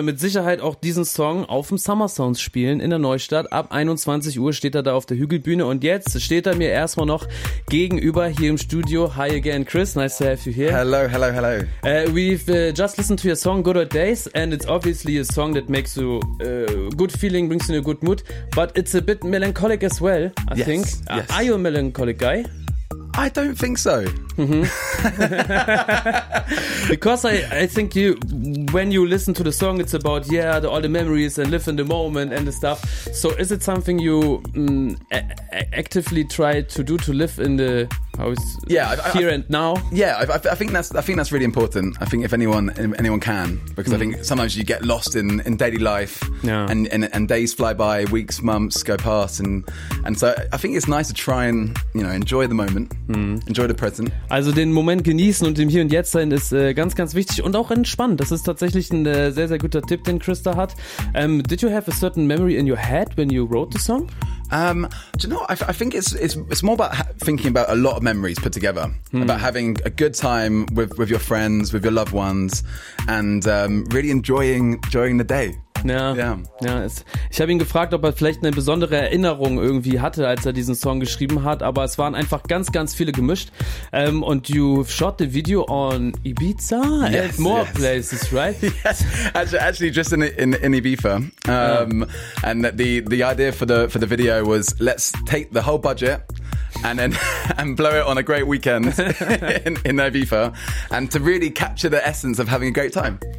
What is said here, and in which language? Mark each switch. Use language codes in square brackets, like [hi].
[de] mit Sicherheit auch diesen Song auf dem Summer Sounds spielen in der Neustadt. Ab 21 Uhr steht er da auf der Hügelbühne. Und jetzt steht er mir erstmal noch gegenüber hier im Studio. [en] Hi again, Chris. Nice to have you here. Hello. We've just listened to your song, Good Old Days. And it's obviously a song that makes you good feeling, brings you in a good mood. But it's a bit melancholic as well, I think. Yes. Are you a melancholic guy? I don't think so. Mm-hmm. Because I think you, when you listen to the song, it's about, all the memories and live in the moment and the stuff. So is it something you actively try to do, to live in the here and now? Yeah, I think that's really important. I think if anyone can, because I think sometimes you get lost in daily life and days fly by, weeks, months go past. And so I think it's nice to try and, you know, enjoy the moment. Enjoy the present. [de] Also den Moment genießen und im Hier und Jetzt sein ist ganz, ganz wichtig und auch entspannt. Das ist tatsächlich ein sehr, sehr guter Tipp, den Chris da hat. [en] Did you have a certain memory in your head when you wrote the song? I think it's more about thinking about a lot of memories put together. Mm. About having a good time with your friends, with your loved ones and really enjoying the day. [de] Ja. Ich habe ihn gefragt, ob er vielleicht eine besondere Erinnerung irgendwie hatte, als er diesen Song geschrieben hat, aber es waren einfach ganz, ganz viele gemischt. [en] Und you shot the video on Ibiza and more places, right? Yes, actually just in Ibiza. And the idea for the video was, let's take the whole budget and blow it on a great weekend in Ibiza and to really capture the essence of having a great time.